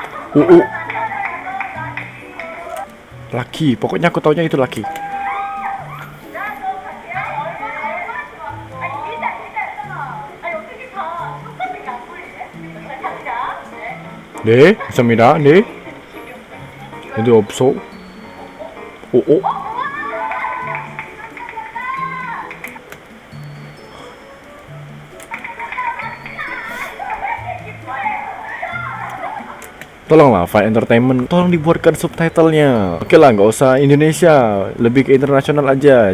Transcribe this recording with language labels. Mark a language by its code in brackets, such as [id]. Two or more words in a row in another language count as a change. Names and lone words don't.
[id] Laki, pokoknya aku taunya itu laki. [ko] 네, 있습니다. 네. 애들 없어. 오. [id] Tolonglah Fine Entertainment, tolong dibuatkan subtitlenya. Oke lah, nggak usah Indonesia, lebih ke internasional aja.